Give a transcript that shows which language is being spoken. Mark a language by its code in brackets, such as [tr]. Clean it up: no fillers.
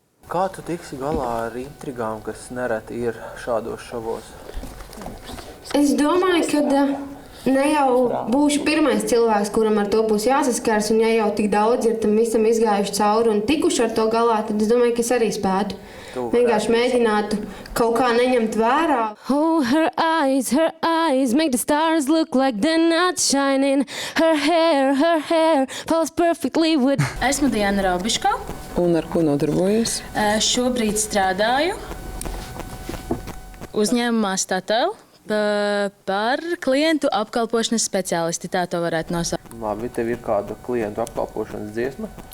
[lv] Kā tu tiksi galā ar intrigām, kas nereti ir šādos šovos? Es domāju, ka ne jau būšu pirmais cilvēks, kuram ar to būs jāsaskars, un ja jau tik daudz ir tam visam izgājuši cauri un tikuši ar to galā, tad es domāju, ka es arī spētu. Vienkārši mēģinātu kaut kā neņemt vērā. [en] Oh, her eyes make the stars look like they're not shining. Her hair falls perfectly with... [lv] Esmu Diana Raubiška. Un ar ko nodarbojies? Šobrīd strādāju uzņēmumā Statoil par klientu apkalpošanas speciālisti, tā to varētu nosaukt. Labi, tev ir kāda klientu apkalpošanas dziesma?